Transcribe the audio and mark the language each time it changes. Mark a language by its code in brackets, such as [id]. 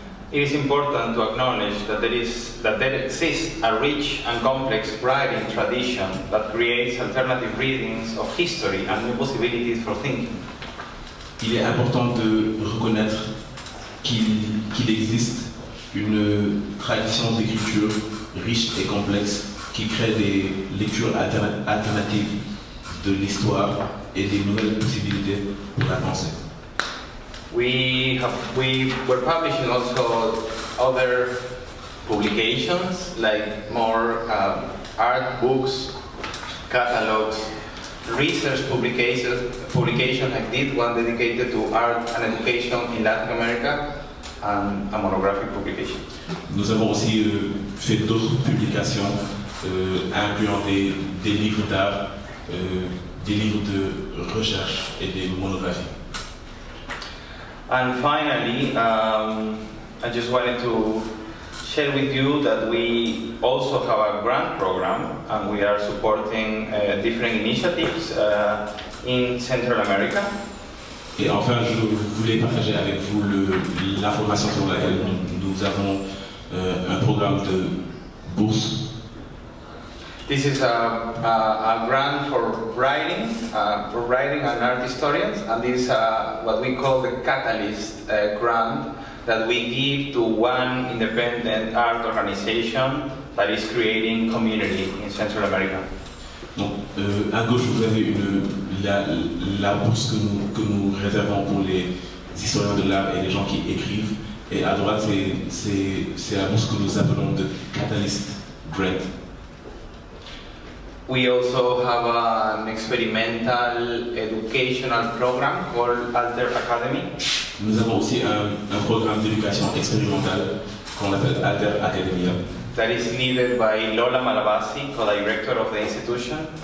[en] It is important to acknowledge that there exists a rich and complex writing tradition that creates alternative readings of history and new possibilities for thinking. [fr] Il est important de reconnaître qu'il existe une tradition d'écriture riche et complexe qui crée des lectures alternatives de l'histoire et des nouvelles possibilités pour la pensée. [en] We were publishing also other publications, like more art books, catalogs, research publications. I did one dedicated to art and education in Latin America, and a monographic publication. [fr] Nous avons aussi fait d'autres publications, incluant des livres d'art, des livres de recherche et des monographies. [en] And finally, I just wanted to share with you that we also have a grant program, and we are supporting different initiatives in Central America. [fr] Et enfin, je voulais partager avec vous l'information sur laquelle nous avons un programme de bourse. [en] This is a grant for writing and art historians, and this is what we call the Catalyst grant that we give to one independent art organization that is creating community in Central America. [fr] Donc, à gauche, vous avez la bourse que nous réservons pour les historiens de l'art et les gens qui écrivent, et à droite, c'est la bourse que nous appelons de Catalyst Grant. [en] We also have an experimental educational program called Académie. [fr] Nous avons aussi un programme d'éducation expérimentale qu'on appelle Académie, [en] that is led by Lola Malabasi, co-director of the institution.